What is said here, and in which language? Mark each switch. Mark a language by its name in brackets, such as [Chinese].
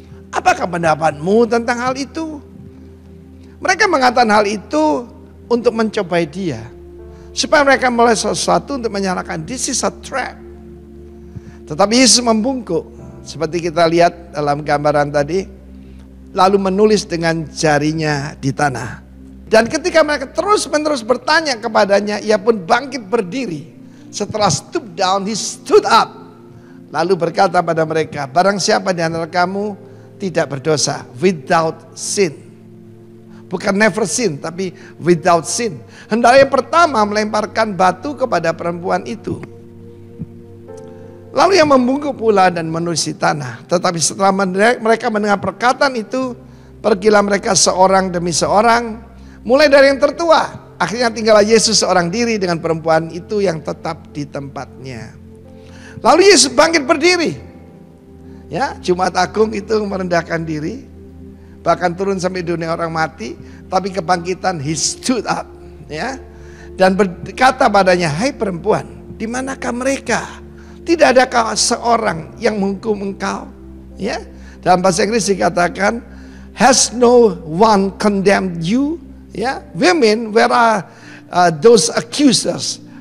[Indonesian] Apakah pendapatmu tentang hal itu? Mereka mengatakan hal itu untuk mencobai dia, supaya mereka mulai sesuatu untuk menyalahkan. [English] This is a trap. [Indonesian] Tetapi Yesus membungkuk, seperti kita lihat dalam gambaran tadi. Lalu menulis dengan jarinya di tanah. Dan ketika mereka terus-menerus bertanya kepadanya, ia pun bangkit berdiri. Setelah [English] stoop down, he stood up. [Indonesian] Lalu berkata pada mereka, barang siapa di antara kamu tidak berdosa, [English] without sin. [Indonesian] Bukan [English] never sin, [Indonesian] tapi [English] without sin. [Indonesian] Hendaknya pertama melemparkan batu kepada perempuan itu. Lalu yang membungkuk pula dan menulis di tanah. Tetapi setelah mereka mendengar perkataan itu, pergilah mereka seorang demi seorang, mulai dari yang tertua. Akhirnya tinggallah Yesus seorang diri dengan perempuan itu yang tetap di tempatnya. Lalu Yesus bangkit berdiri. Ya, Jumat Agung itu merendahkan diri, bahkan turun sampai dunia orang mati. Tapi kebangkitan, [English] he stood up. [Indonesian] Ya, dan berkata padanya, "Hai perempuan, di manakah mereka? Tidak adakah seorang yang menghukum engkau?" Ya, dalam bahasa Inggris dikatakan, [English] "Has no one condemned you?" [Indonesian] Ya, [English] women, where are those accusers?